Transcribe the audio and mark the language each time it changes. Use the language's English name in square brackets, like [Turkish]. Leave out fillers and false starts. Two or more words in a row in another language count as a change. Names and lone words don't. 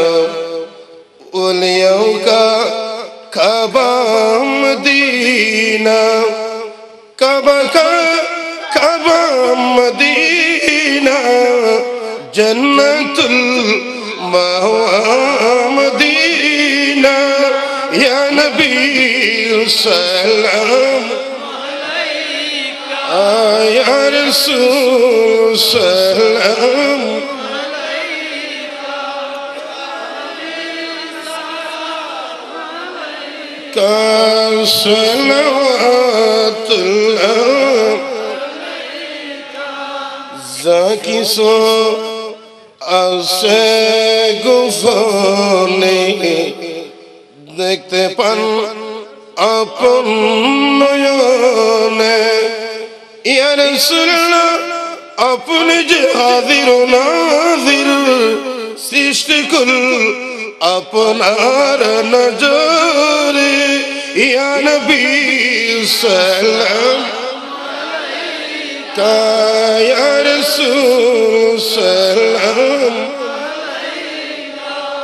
[Urdu] اولیاء کا کعبہ مدینہ کعبہ کا کعبہ مدینہ جنت المأوى مدینہ [Arabic] یا نبی سلام علیکہ یا رسول سلام [Urdu] کا صلوات اللہ زاکی سو [Bangla] আসে গোপনে দেখতে পান আপন নয়নে [Arabic] يا رسول الله [Bangla] আপনি যে হাজির ও নাজির সৃষ্টি কুল আপনার নজরে [Arabic] يا نبي سلام عليك يا رسول سلام عليك [Bangla] ইয়া রাসূল সালাম আলাইকা